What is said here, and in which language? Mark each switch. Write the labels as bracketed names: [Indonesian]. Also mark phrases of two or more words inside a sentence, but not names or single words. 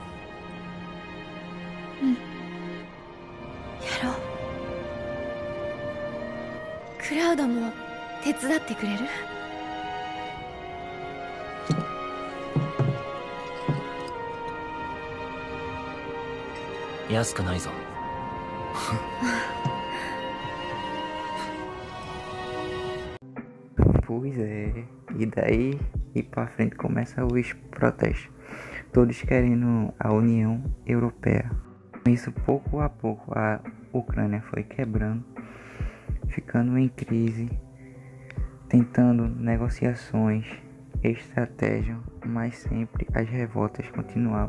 [Japanese] やろう。クラウドも手伝ってくれる？安くないぞ。 [Portuguese] Pois é, e daí e pra frente começa os protestos, todos querendo a União Europeia. Com isso, pouco a pouco, a Ucrânia foi quebrando, ficando em crise, tentando negociações, estratégia, mas sempre as revoltas continuavam.